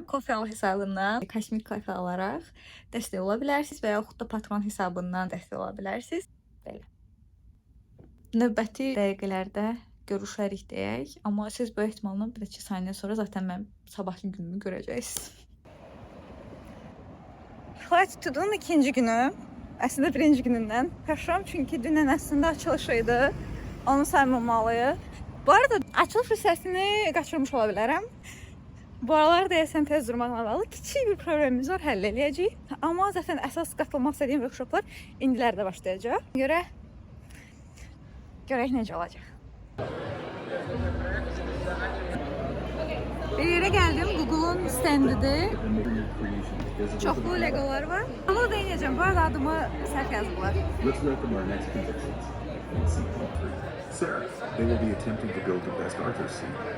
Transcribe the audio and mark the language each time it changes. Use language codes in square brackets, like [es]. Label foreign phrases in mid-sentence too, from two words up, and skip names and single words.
[az] Kofe.al hesabından kosmik kofe alaraq dəstək ola bilərsiniz və yaxud da patron hesabından dəstək ola bilərsiniz. Belə. Növbəti dəqiqələrdə görüşərik deyək, amma siz böyük ehtimalla bir neçə saniyə sonra zaten mən sabahki günümü görəcəksiniz. Flight to-do'nun ikinci günü, əslində birinci günündən pəşram çünki dünən əslində açılış idi. Onu saymamalıyıq. Bu arada açılış hissəsini qaçırmış ola bilərəm. Bu aralar deyəsən tez durmaqla bağlı kiçik bir problemimiz var, həll eləyəcəyik. Amma zaten əsas qatılmaq istədiyim workshoplar indilərdə başlayacaq. Görək necə olacaq. Bir yerə gəldim, Google'un standıdır. Çoxlu legolar var. Onu da inəcəm, bu arada adımı səhv yazdılar. [en] Let's welcome our next contestants. Sarah, they will be attempting to build the best Arthur seat.